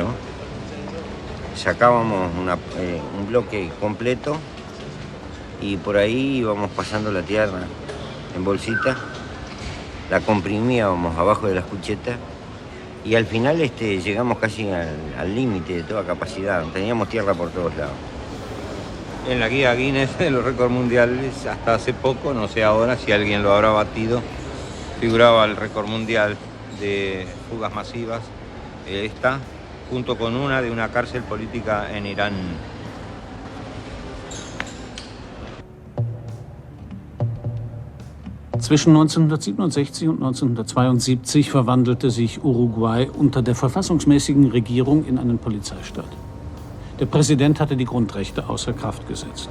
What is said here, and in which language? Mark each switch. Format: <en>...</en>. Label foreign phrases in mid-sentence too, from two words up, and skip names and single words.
<es>Sacábamos un bloque completo y por ahí íbamos pasando la tierra en bolsita, la comprimíamos abajo de las cuchetas y al final llegamos casi al límite de toda capacidad, teníamos tierra por todos lados. En la guía Guinness de los récords mundiales, hasta hace poco, no sé ahora si alguien lo habrá batido, figuraba el récord mundial de fugas masivas, esta, junto con una de una cárcel política en Irán.</es> <de>Zwischen 1967 und 1972 verwandelte sich Uruguay unter der verfassungsmäßigen Regierung in einen Polizeistaat. Der Präsident hatte die Grundrechte außer Kraft gesetzt.</de>